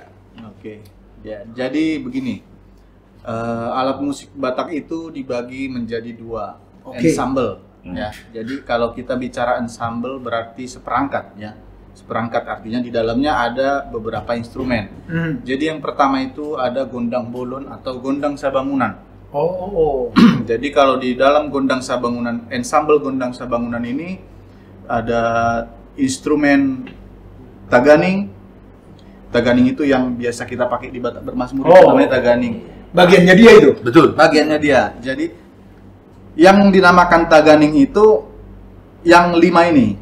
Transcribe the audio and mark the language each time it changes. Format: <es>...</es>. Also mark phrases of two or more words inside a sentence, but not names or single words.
<id>Oke. Ya, jadi begini. Alat musik Batak itu dibagi menjadi dua, Oke. ensemble. Ya, jadi kalau kita bicara ensemble berarti seperangkat ya. Seperangkat artinya di dalamnya ada beberapa instrumen. Jadi yang pertama itu ada gondang bolon atau gondang sabangunan. Oh. Jadi kalau di dalam gondang sabangunan, ensemble gondang sabangunan ini ada instrumen taganing. Taganing itu yang biasa kita pakai di Batak Bermasmur itu Oh. namanya taganing. Bagiannya dia itu. Betul. Bagiannya dia. Jadi yang dinamakan taganing itu yang 5 ini.</id>